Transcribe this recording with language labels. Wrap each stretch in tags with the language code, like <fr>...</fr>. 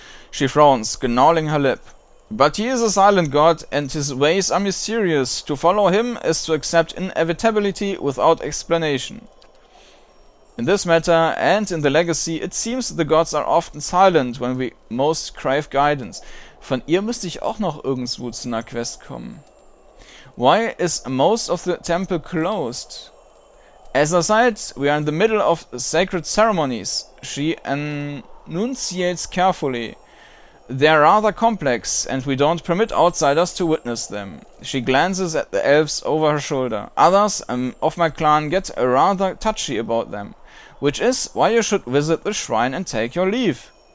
<en>She frowns, gnawing her lip. But he is a silent god, and his ways are mysterious. To follow him is to accept inevitability without explanation. In this matter, and in the legacy, it seems the gods are often silent when we most crave guidance.</en> <de>Von ihr müsste ich auch noch irgendwo zu einer Quest kommen.</de> <en>Why is most of the temple closed? As I said, we are in the middle of sacred ceremonies. She enunciates carefully. They are rather complex, and we don't permit outsiders to witness them. She glances at the elves over her shoulder. Others of my clan get rather touchy about them, which is why you should visit the shrine and take your leave.</en>